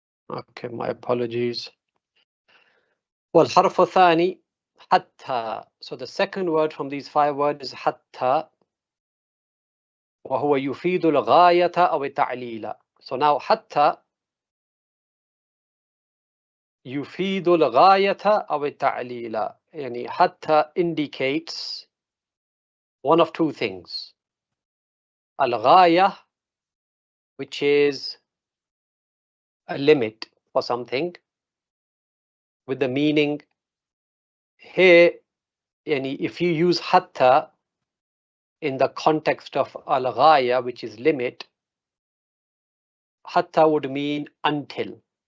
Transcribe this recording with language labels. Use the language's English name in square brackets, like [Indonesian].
[English] Okay, my apologies. [Arabic] والحرف الثاني حتى. [English] So the second word from these 5 words is حتى, [Arabic] وهو يفيد الغاية أو التعليل. [English] So now [Arabic] حتى يفيد الغاية أو التعليل. يعني [English] حتى indicates one of 2 things. الغاية, which is a limit for something, with the meaning here, [Arabic] يعني [English] if you use حتى in the context of al-ghaya, which is limit, hatta would mean until